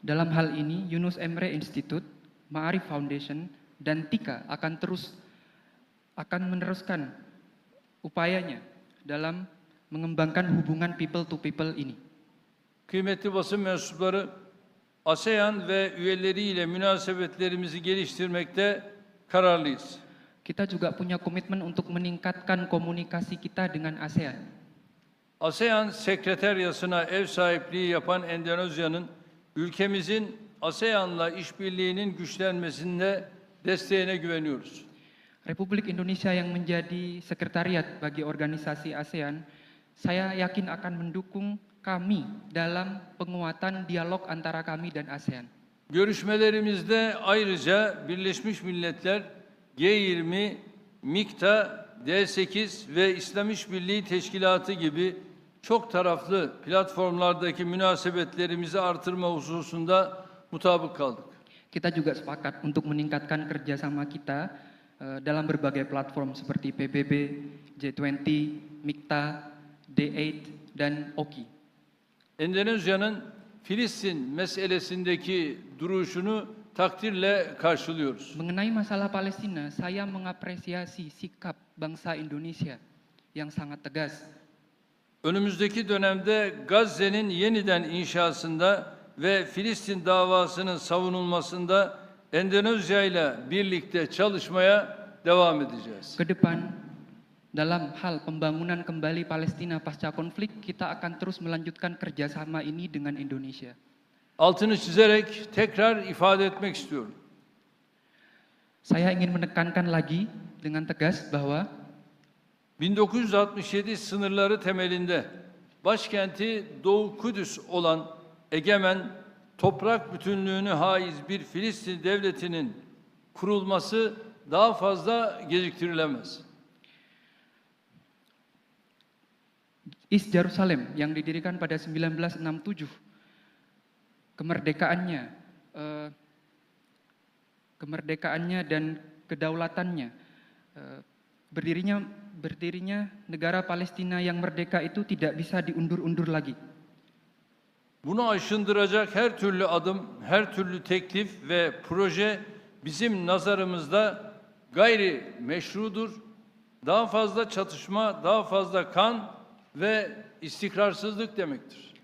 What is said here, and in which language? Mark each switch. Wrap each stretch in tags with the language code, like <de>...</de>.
<id>Dalam hal ini, Yunus Emre Institute, Ma'arif Foundation, dan TIKA akan meneruskan upayanya dalam mengembangkan hubungan</id> <en>people to people</en> <id>ini.</id> <tr>Kıymetli basın mensupları, ASEAN ve üyeleriyle münasebetlerimizi geliştirmekte kararlıyız.</tr> <id>Kita juga punya komitmen untuk meningkatkan komunikasi kita dengan ASEAN.</id> <tr>ASEAN Sekreteryası'na ev sahipliği yapan Endonezya'nın ülkemizin ASEAN'la işbirliğinin güçlenmesinde desteğine güveniyoruz.</tr> <id>Republik Indonesia yang menjadi sekretariat bagi organisasi ASEAN, saya yakin akan mendukung kami dalam penguatan dialog antara kami dan ASEAN.</id> <tr>Görüşmelerimizde ayrıca Birleşmiş Milletler, G20, MİKTA, D8 ve İslam İşbirliği Teşkilatı gibi çok taraflı platformlardaki münasebetlerimizi artırma hususunda mutabık kaldık.</tr> <id>Kita juga sepakat untuk meningkatkan kerjasama kita dalam berbagai platform seperti PBB, G20, MIKTA, D8, dan OKI.</id> <tr>Endonezya'nın Filistin meselesindeki duruşunu takdirle karşılıyoruz.</tr> <id>Mengenai masalah Palestina, saya mengapresiasi sikap bangsa Indonesia yang sangat tegas.</id> <tr>Önümüzdeki dönemde Gazze'nin yeniden inşasında ve Filistin davasının savunulmasında Endonezya ile birlikte çalışmaya devam edeceğiz.</tr> <id>Ke depan, dalam hal pembangunan kembali Palestina pasca konflik, kita akan terus melanjutkan kerjasama ini dengan Indonesia.</id> <tr>Altını çizerek tekrar ifade etmek istiyorum.</tr> <id>Saya ingin menekankan lagi dengan tegas bahwa</id> <tr>1967 sınırları temelinde başkenti Doğu Kudüs olan egemen, toprak bütünlüğünü haiz bir Filistin devletinin kurulması daha fazla geciktirilemez.</tr> <id>East Jerusalem yang didirikan pada 1967, kemerdekaannya dan kedaulatannya, berdirinya negara Palestina yang merdeka itu tidak bisa diundur-undur lagi.</id> <tr>Bunu aşındıracak her türlü adım, her türlü teklif ve proje bizim nazarımızda gayri meşrudur. Daha fazla çatışma, daha fazla kan ve istikrarsızlık demektir.</tr>